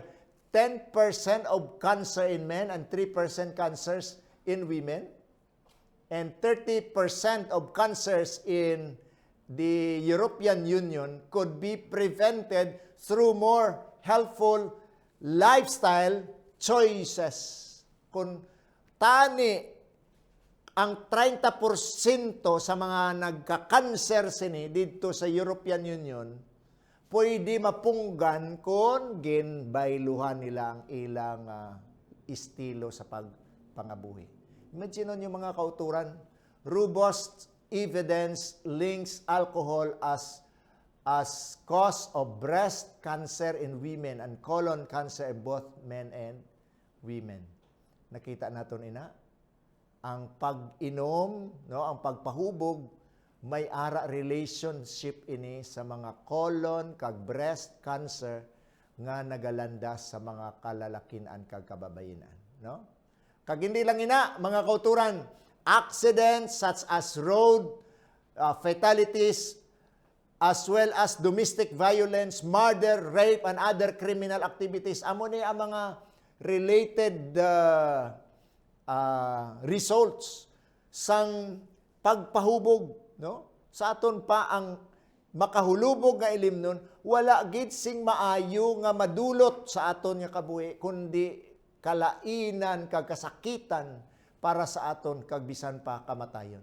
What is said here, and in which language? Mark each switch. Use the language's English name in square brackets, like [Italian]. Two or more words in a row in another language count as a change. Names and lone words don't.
[English] 10% of cancer in men and 3% cancers in women, and 30% of cancers in the European Union could be prevented through more healthful lifestyle choices. [Hiligaynon] Kung tani ang 30% sa mga nagka-cancer sini dito sa European Union, pwede mapunggan kung ginbayluhan nila ang ilang estilo sa pagpangabuhi. Imagine yung mga kauturan, [English] robust evidence links alcohol as cause of breast cancer in women and colon cancer in both men and women. [Hiligaynon] Nakita naton ina, ang pag-inom, no, ang pagpahubog, may ara relationship ini sa mga colon kag breast cancer nga nagalandas sa mga kalalakinan kag kababayenan, no? Kag hindi lang ina, mga kauturan, [English] accidents such as road fatalities as well as domestic violence, murder, rape and other criminal activities, [Hiligaynon] amo ni ang mga [English] related results [Hiligaynon] sang pagpahubog, no? Sa aton pa ang makahulubog nga ilim nun, wala gid sing maayo nga madulot sa aton nga kabuhi, kundi kalainan kag kasakitan para sa aton kag bisan pa kamatayon.